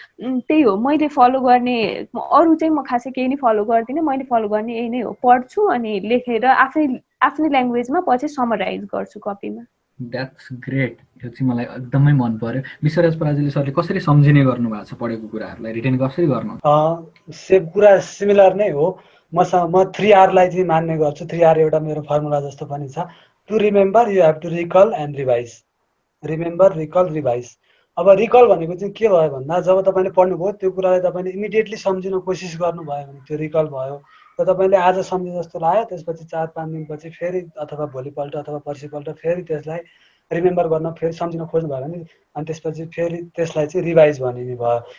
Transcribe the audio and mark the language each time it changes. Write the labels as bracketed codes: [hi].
[ne] त्यही हो मैले फलो गर्ने, अरू चाहिँ म खासै केही नै फलो गर्दिनँ, मैले फलो गर्ने यही नै हो, पढ्छु अनि लेखेर आफ्नै ल्याङ्ग्वेजमा पछि समराइज गर्छु कपीमा। [en] That's great. [ne] यो चाहिँ मलाई एकदमै मन पर्यो। विश्वराज पराजुली सरले कसरी सम्झिने गर्नुभएको छ पढेको कुराहरूलाई, रिटेन कसरी गर्नु? कुरा सिमिलर नै हो। म 3R लाई चाहिँ मान्ने गर्छु। 3R एउटा मेरो फर्मुला जस्तो पनि छ। [en] To remember you have to recall and revise. Remember, recall, revise. [ne] अब रिकल भनेको चाहिँ के भयो भन्दा जब तपाईँले पढ्नुभयो त्यो कुरालाई तपाईँले इमिडिएटली सम्झिन कोसिस गर्नुभयो भने त्यो रिकल भयो। र तपाईँले आज सम्झे जस्तो लाग्यो, त्यसपछि 4-5 दिनपछि फेरि अथवा भोलिपल्ट अथवा पर्सिपल्ट फेरि त्यसलाई रिमेम्बर गर्न फेरि सम्झिन खोज्नुभयो भने अनि त्यसपछि फेरि त्यसलाई चाहिँ रिभाइज भनिने भयो।